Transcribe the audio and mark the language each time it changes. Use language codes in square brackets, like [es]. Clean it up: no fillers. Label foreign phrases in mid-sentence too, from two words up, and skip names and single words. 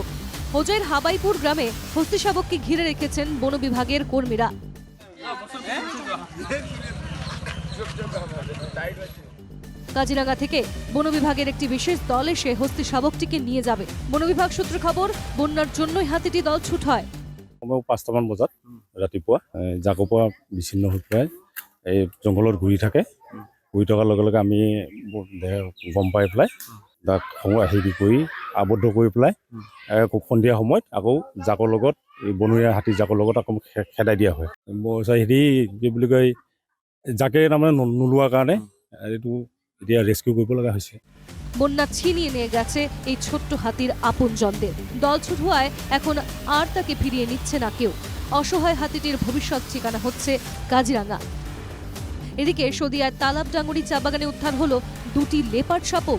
[bn] হোজাইয়ের হাবাইপুর গ্রামে হস্তি শাবককে ঘিরে রেখেছেন বন বিভাগের কর্মীরা। কাজিরাঙ্গা থেকে বন বিভাগের একটি বিশেষ দল এসে হস্তি শাবকটিকে নিয়ে যাবে। বন বিভাগ সূত্রে খবর, বন্যার জন্যই হাতিটি দলছুট হয়। [as] 5টামান বজাত ৰাতিপুৱা জাকোপা বিচ্ছিন্ন হৈ পেলাই এই জংঘলত ঘূৰি থাকে। ঘূৰি থকাৰ লগে লগে আমি গম পাই পেলাই তাক হেৰি কৰি আবদ্ধ কৰি পেলাই সন্ধিয়া সময়ত আকৌ জাকৰ লগত, এই বনৰীয়া হাতী জাকৰ লগত আকৌ খেদাই দিয়া হয়। হেৰি কি বুলি কয়, জাকে তাৰমানে নোলোৱাৰ কাৰণে এইটো এতিয়া ৰেস্কিউ কৰিব লগা হৈছে। [bn] বন্যা ছিনিয়ে নিয়ে গেছে এই ছোট্ট হাতির আপনজনদের। দলছুট হওয়ায় এখন আর তাকে ফিরিয়ে নিচ্ছে না কেউ। অসহায় হাতিটির ভবিষ্যৎ ঠিকানা হচ্ছে কাজিরাঙ্গা। এদিকে শদিয়ার তালাবডাঙ্গুরি চা বাগানে উদ্ধার হলো দুটি লেপার্ড শাবক।